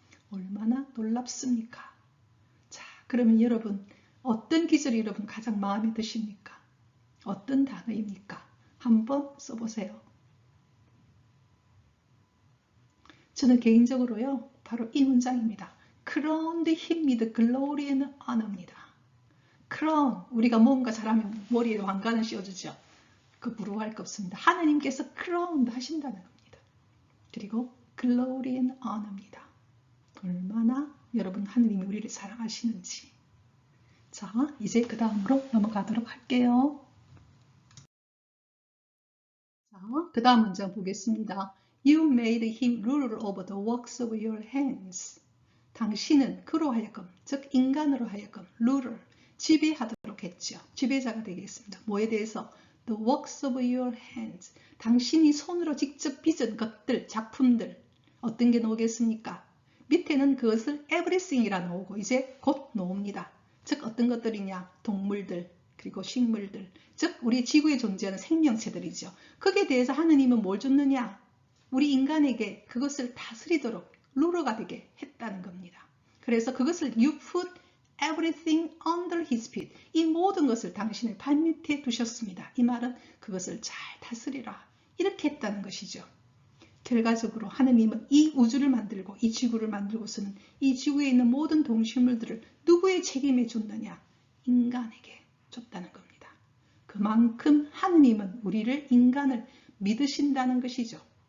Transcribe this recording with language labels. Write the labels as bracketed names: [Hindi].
[Korean] 얼마나 놀랍습니까? 자, 그러면 여러분 어떤 기절이 여러분 가장 마음에 드십니까? 어떤 단어입니까? 한번 써보세요. 저는 개인적으로요, 바로 이 문장입니다. [English] crowned him with glory and honor입니다. [Korean] crown, 우리가 뭔가 잘하면 머리에 왕관을 씌워주죠. 그 부러워할 거 없습니다. 하나님께서 crowned 하신다는 겁니다. 그리고 [English] glory and honor입니다. [Korean] 얼마나 여러분 하나님이 우리를 사랑하시는지. 자, 이제 그 다음으로 넘어가도록 할게요. 자, 그 다음 문장 보겠습니다. [English] You made him ruler over the works of your hands. [Korean] 당신은 그로 하여금, 즉 인간으로 하여금 ruler, 지배하도록 했죠. 지배자가 되겠습니다. 뭐에 대해서? [English] The works of your hands. [Korean] 당신이 손으로 직접 빚은 것들, 작품들. 어떤 게 나오겠습니까? 밑에는 그것을 everything이라 나오고 이제 곧 나옵니다. 즉 어떤 것들이냐? 동물들, 그리고 식물들, 즉 우리 지구에 존재하는 생명체들이죠. 거기에 대해서 하느님은 뭘 줬느냐? 우리 인간에게 그것을 다스리도록 루러가 되게 했다는 겁니다. 그래서 그것을 [English] You put everything under his feet. [Korean] 이 모든 것을 당신의 발밑에 두셨습니다. 이 말은 그것을 잘 다스리라. 이렇게 했다는 것이죠. 결과적으로 하느님은 이 우주를 만들고 이 지구를 만들고서는 이 지구에 있는 모든 동식물들을 누구의 책임에 줬느냐? 인간에게 줬다는 겁니다. 그만큼 하느님은 우리를 인간을 믿으신다는 것이죠.